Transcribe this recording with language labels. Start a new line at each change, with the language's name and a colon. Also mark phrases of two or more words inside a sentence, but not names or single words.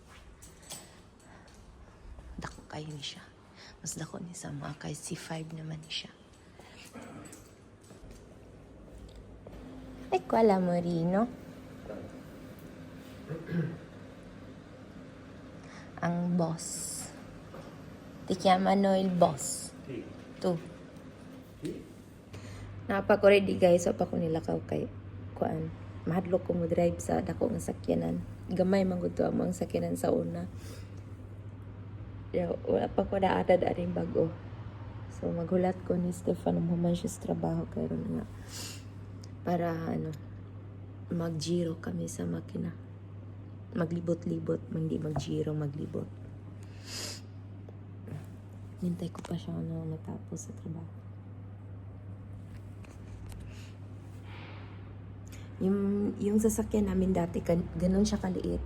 Cebuano: Dako kayo ni siya. Mas dako ni sa mga kay C5 naman siya. Ay, kwala mo Rino. Ang boss.
Italian: Ti chiamano il boss. Tu.
Cebuano: Napa ko
English: ready guys,
Cebuano: so pa ko nilakaw kay kuan. Mahadlok ko mo drive sa dako nga sakyanan. Gamay man gud to among sakyanan sa una. Wala pa ko naatad aring bago. So maghulat ko ni Stefano human siya sa trabaho karon nga. Para mag-giro kami sa makina. Maglibot-libot, hindi mag-giro, maglibot. Nintay ko pa siya matapos sa trabaho.
Filipino: Yung sasakyan namin dati, ganun siya kaliit.